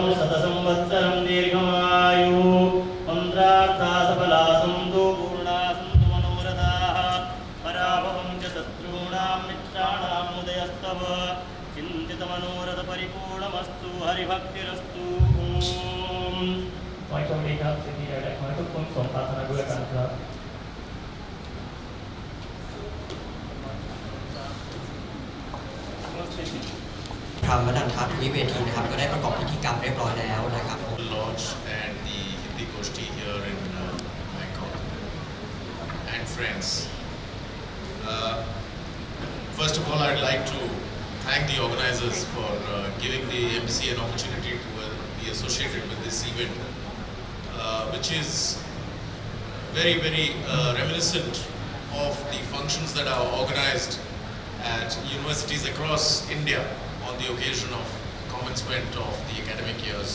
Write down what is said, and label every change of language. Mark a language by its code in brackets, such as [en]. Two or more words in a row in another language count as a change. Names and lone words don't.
[sa] शतसंवत्सरं दीर्घमायुः मन्त्रार्था सफला सन्तु पूर्णा सन्तु मनोरथाः पराभवं च शत्रूणां मित्राणां उदयस्तव चिन्तितमनोरथपरिपूर्णमस्तु हरिभक्तिरस्तु ॐ [th] ขอให้โชคดีครับสิ่งที่ใดๆขอให้ทุกคนสมปรารถนาด้วยกันครับ พรหมนันทวิเวทีนะครับก็ได้ประกอบพิธีกรรมเรียบร้อยแล้วนะครับผม [en] Launch and the Hindi Goshti here in Bangkok and friends. First of all, I'd like to thank the organizers for giving the MC an opportunity to be associated with this event, which is very, very reminiscent of the functions that are organized at universities across India on the occasion of commencement of the academic years.